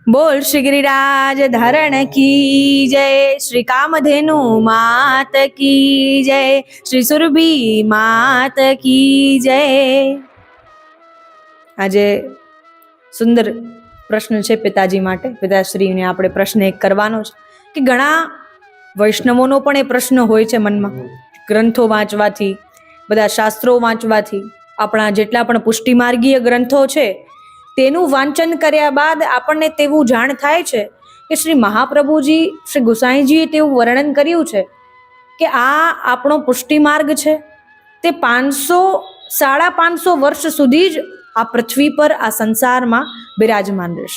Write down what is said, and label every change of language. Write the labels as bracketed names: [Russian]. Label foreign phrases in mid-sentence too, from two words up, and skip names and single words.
[Hindi] बोल श्री गिरिराज धरण की जय, श्री कामधेनु मात की जय, श्री सुरभि मात की जय। [Gujarati] આજે સુંદર પ્રશ્ન છે પિતાજી માટે. પિતાશ્રીને આપણે પ્રશ્ન એક કરવાનો છે કે ઘણા વૈષ્ણવોનો પણ એ પ્રશ્ન હોય છે મનમાં. ગ્રંથો વાંચવાથી, બધા શાસ્ત્રો વાંચવાથી, આપણા જેટલા પણ પુષ્ટિમાર્ગીય ગ્રંથો છે તેનું વાંચન કર્યા બાદ આપણને તેવું જાણ થાય છે કે શ્રી મહાપ્રભુજી, શ્રી ગુસાઈજીએ તેવું વર્ણન કર્યું છે કે આ આપણો પુષ્ટિમાર્ગ છે તે 500-550 વર્ષ સુધી જ આ પૃથ્વી પર, આ સંસારમાં બિરાજમાન રહેશે.